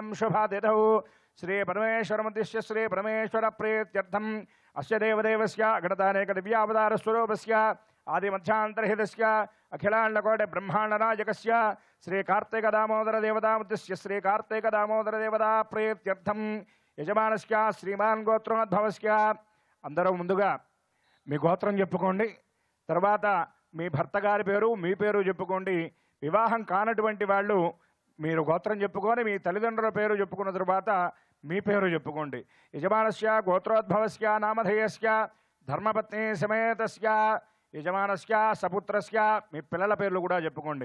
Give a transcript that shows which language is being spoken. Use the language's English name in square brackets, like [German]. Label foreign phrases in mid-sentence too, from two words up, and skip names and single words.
[Sanskrit] शुभातिथौ श्री परमेश्वरमुद्दिश्य श्री परमेश्वर प्रीत्यर्थम अस्य देवदेवस्य अगणतानेक दिव्यावतार स्वरूपस्य आदिमध्यान्तरहितस्य अखिलाण्डकोटि ब्रह्माण्डनायकस्य श्री कार्तिक दामोदर देवतामुद्दिश्य श्री कार्तिक दामोदर देवता प्रीत्यर्थम यजमानस्य श्रीमान् गोत्रोद्भवस्य [Telugu] అందరూ ముందుగా మీ గోత్రం చెప్పుకోండి. తర్వాత మీ భర్త గారి పేరు మీ పేరు చెప్పుకోండి. వివాహం కానటువంటి వాళ్ళు మీరు గోత్రం చెప్పుకొని మీ తల్లిదండ్రుల పేరు చెప్పుకున్న తరువాత మీ పేరు చెప్పుకోండి. [Sanskrit] యజమానస్య గోత్రోద్భవస్య నామధేయస్య ధర్మపత్ని సమేతస్య యజమానస్య సపుత్రస్య [Telugu] మీ పిల్లల పేర్లు కూడా చెప్పుకోండి.